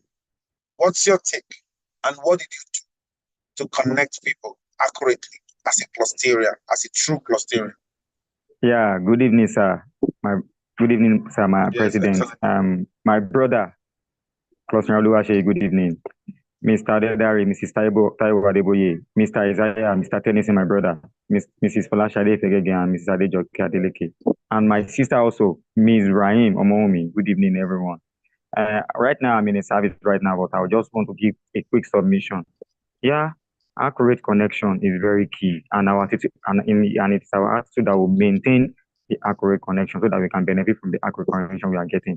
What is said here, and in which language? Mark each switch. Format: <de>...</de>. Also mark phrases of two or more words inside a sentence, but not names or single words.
<en>What's your take, and what did you do to connect people accurately as a Clusterian, as a true Clusterian? Yeah, good evening, sir. Good evening, sir, my Yes, president. excellent. My brother, Clusterian Oluwaseyi, good evening. Mr. Dedari, Mrs. Taiwo Adeboye, Mr. Isaiah, Mr. Tennyson, my brother, Mrs. Folashade Fegege, and Mrs. Adejoke Adeleke. And my sister also, Ms. Rahim Omomi. Good evening, everyone. Right now, I'm in a service right now, but I just want to give a quick submission. Yeah, accurate connection is very key, and our attitude, and it's our attitude that will maintain the accurate connection so that we can benefit from the accurate connection we are getting.</en>